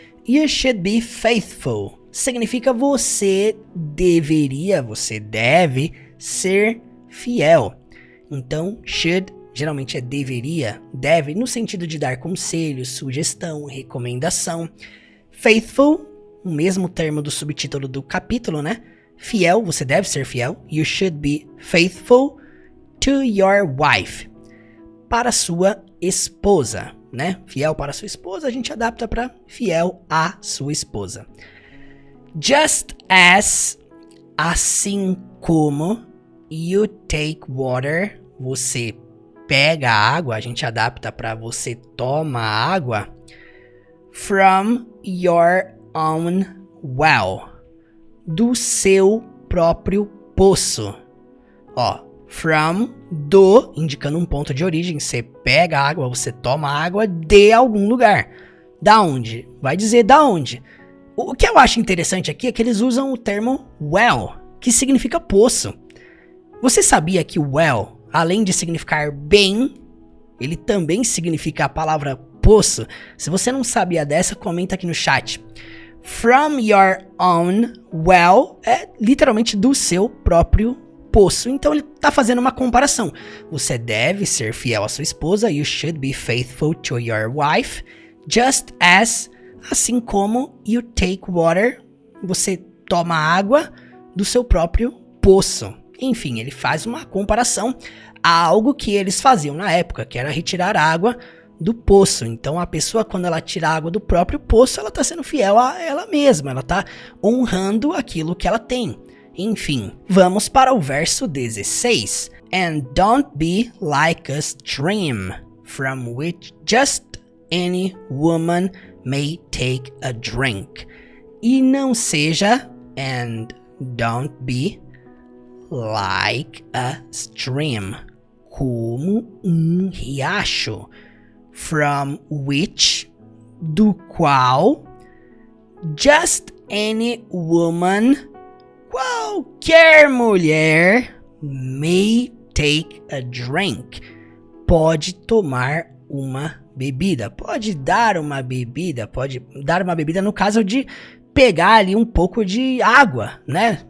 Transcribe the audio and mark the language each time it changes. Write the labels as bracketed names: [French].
[English] You should be faithful. [Portuguese] Significa você deveria, você deve ser fiel. Então, should geralmente é deveria, deve, no sentido de dar conselho, sugestão, recomendação. Faithful, o mesmo termo do subtítulo do capítulo, né? Fiel, você deve ser fiel. [English] You should be faithful to your wife. [Portuguese] Para sua esposa, né? Fiel para sua esposa, a gente adapta para fiel à sua esposa. [English] Just as, [Portuguese] assim como, [English] you take water, [Portuguese] você pega água, a gente adapta para você toma água. [English] From your own well, [Portuguese] do seu próprio poço. Ó, from, do, indicando um ponto de origem. Você pega a água, você toma água de algum lugar. Da onde? Vai dizer da onde. O que eu acho interessante aqui é que eles usam o termo well, que significa poço. Você sabia que well, além de significar bem, ele também significa a palavra poço? Se você não sabia dessa, comenta aqui no chat. [English] From your own well [Portuguese] é literalmente do seu próprio poço. Então ele está fazendo uma comparação. Você deve ser fiel à sua esposa. [English] You should be faithful to your wife. Just as, [Portuguese] assim como [English] you take water, [Portuguese] você toma água do seu próprio poço. Enfim, ele faz uma comparação a algo que eles faziam na época, que era retirar água do poço. Então a pessoa, quando ela tira água do próprio poço, ela está sendo fiel a ela mesma, ela está honrando aquilo que ela tem. Enfim, vamos para o verso 16. [English] And don't be like a stream, from which just any woman may take a drink. [Portuguese] E não seja, [English] and don't be like a stream, [Portuguese] como um riacho, [English] from which, [Portuguese] do qual, [English] just any woman, [Portuguese] qualquer mulher, [English] may take a drink, [Portuguese] pode tomar uma bebida, pode dar uma bebida no caso de pegar ali um pouco de água, né?